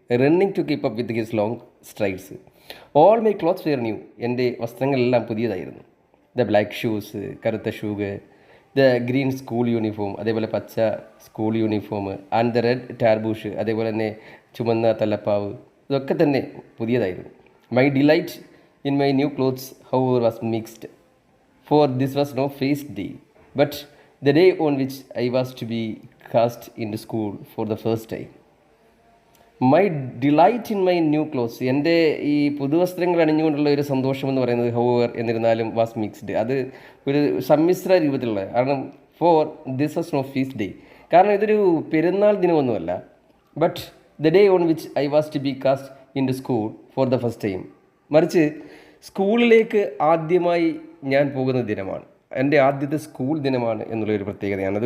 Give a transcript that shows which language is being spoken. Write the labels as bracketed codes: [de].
[en] Running to keep up with his long strides. All my clothes were new. [ml] എൻ്റെ വസ്ത്രങ്ങളെല്ലാം പുതിയതായിരുന്നു. [en] the black shoes, [ml] കറുത്ത shoe, [en] the green school uniform, [ml] അതേപോലെ പച്ച school uniform, [en] and the red tarboosh, [ml] അതേപോലെ തന്നെ ചുമന്ന തലപ്പാവ്, ഇതൊക്കെ തന്നെ പുതിയതായിരുന്നു. [en] My delight in my new clothes however was mixed, for this was no feast day, but the day on which I was to be cast into school for the first time. My delight in my new clothes, [ml] എൻ്റെ ഈ പുതുവസ്ത്രങ്ങൾ അണിഞ്ഞുകൊണ്ടുള്ള ഒരു സന്തോഷം എന്ന് പറയുന്നത് however എന്നിരുന്നാലും [en] was mixed, [ml] അത് ഒരു സമ്മിശ്ര രൂപത്തിലുള്ള, കാരണം [en] for this was no feast day, [ml] കാരണം ഇതൊരു പെരുന്നാൾ ദിനമൊന്നുമല്ല, [en] but the day on which I was to be cast into school for the first time, [ml] മറിച്ച് സ്കൂളിലേക്ക് ആദ്യമായി ഞാൻ പോകുന്ന ദിനമാണ്, എൻ്റെ ആദ്യത്തെ സ്കൂൾ ദിനമാണ് എന്നുള്ളൊരു പ്രത്യേകതയാണ്.